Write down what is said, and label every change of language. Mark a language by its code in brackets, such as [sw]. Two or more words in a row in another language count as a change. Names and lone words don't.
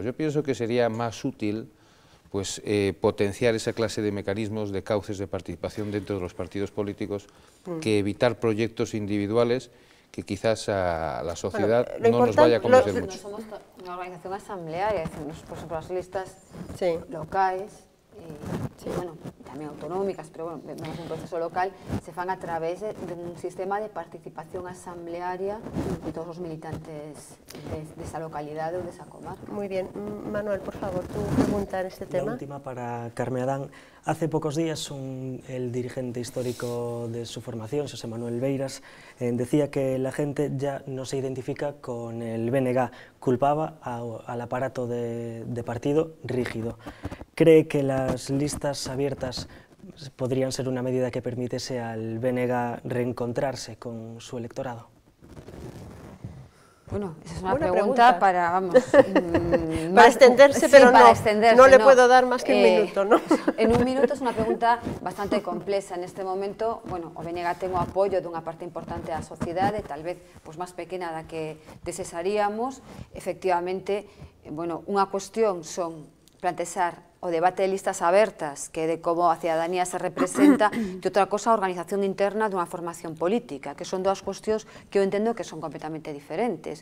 [es] Yo pienso que sería más útil potenciar esa clase de mecanismos, de cauces de participación dentro de los partidos políticos, que evitar proyectos individuales que quizás a la sociedad no nos vaya a convencer mucho. Somos una organización asamblearia, por ejemplo, las listas locales [gl] bueno, tamén autonómicas, pero bueno, vemos un proceso local, se fan a través dun sistema de participación asamblearia de todos os militantes desa localidade ou desa comarca. [es] Muy bien. Manuel, por favor, tu pregunta en este tema. La última para Carme Adán. Hace pocos días el dirigente histórico de su formación, José Manuel Beiras, decía que la gente ya no se identifica con el BNG, culpaba al aparato de partido rígido. ¿Cree que las listas abiertas podrían ser una medida que permitiese al BNG reencontrarse con su electorado? Bueno, esa es una pregunta para, vamos... para extenderse, sí, pero para no le puedo dar más que un minuto, ¿no? En un minuto es una pregunta bastante complexa. [gl] En este momento, bueno, o BNG ten o apoio dunha parte importante da sociedade, tal vez máis pequena da que desesaríamos. Efectivamente, bueno, unha cuestión son plantexar o debate de listas abertas, que de como a cidadanía se representa, e outra cosa a organización interna dunha formación política, que son dúas cuestións que eu entendo que son completamente diferentes.